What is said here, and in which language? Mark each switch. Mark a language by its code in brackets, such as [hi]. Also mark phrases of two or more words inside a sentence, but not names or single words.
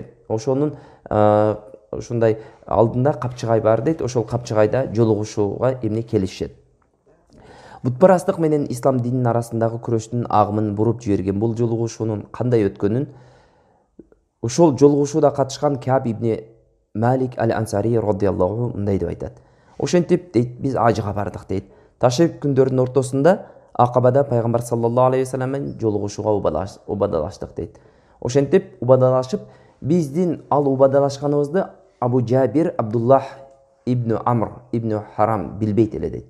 [ky] Ошонун ушундай алдында капчыгай бар дейт. Ошол капчыгайда жолугушууга эмне келишет. Бутпарастык менен ислам дининин арасындагы күрөштүн агымын буруп жиберген бул жолугушуунун кандай өткөнүн ошол жолугушууда катышкан Каб ибн Малик аль-Ансари радыйаллаху мындай деп айтат. Ошентип дейт, биз ажыга бардык дейт. Ташрик күндөрүнүн ортосунда Акабада пайгамбар [ar] صلى الله عليه وسلم [ky] менен жолугушууга убадалаштык дейт. Ошентип убадалашып, биздин ал убадалашканыбызды Абу Джабир Абдуллах ибн Амр ибн Харам билбейт эле дейт.